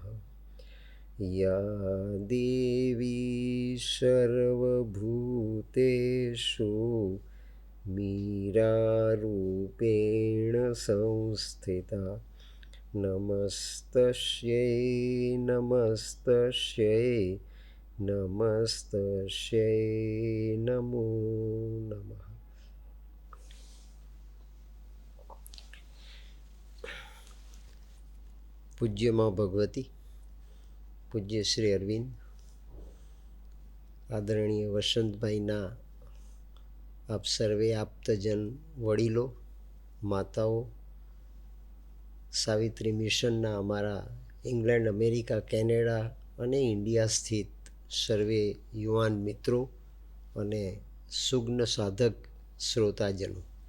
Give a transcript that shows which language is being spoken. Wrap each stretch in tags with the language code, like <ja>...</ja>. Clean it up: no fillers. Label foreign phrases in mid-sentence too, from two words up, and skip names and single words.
<sa>या देवी सर्वभूतेषु मीरारूपेण संस्थिता नमस्तस्यै नमस्तस्यै नमस्तस्यै नमो नमः।</sa> <gu>પૂજ્ય માં ભગવતી, પૂજ્ય શ્રી અરવિંદ, આદરણીય વસંતભાઈના આપ સર્વે આપ્તજન વડીલો, માતાઓ, સાવિત્રી મિશનના અમારા ઇંગ્લેન્ડ, અમેરિકા, કેનેડા અને ઇન્ડિયા સ્થિત સર્વે યુવાન મિત્રો અને સુગ્ન સાધક શ્રોતાજનો,</gu>